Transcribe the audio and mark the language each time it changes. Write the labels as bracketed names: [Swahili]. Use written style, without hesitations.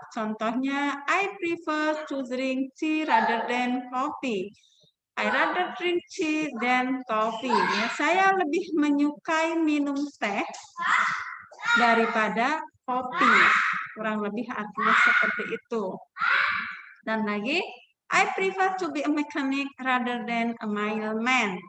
[Indonesian] Contohnya [English] I prefer to drink tea rather than coffee. I rather drink tea than coffee. [Indonesian] Ya, saya lebih menyukai minum teh daripada kopi. Kurang lebih artinya seperti itu. Dan lagi, [English] I prefer to be a mechanic rather than a mailman.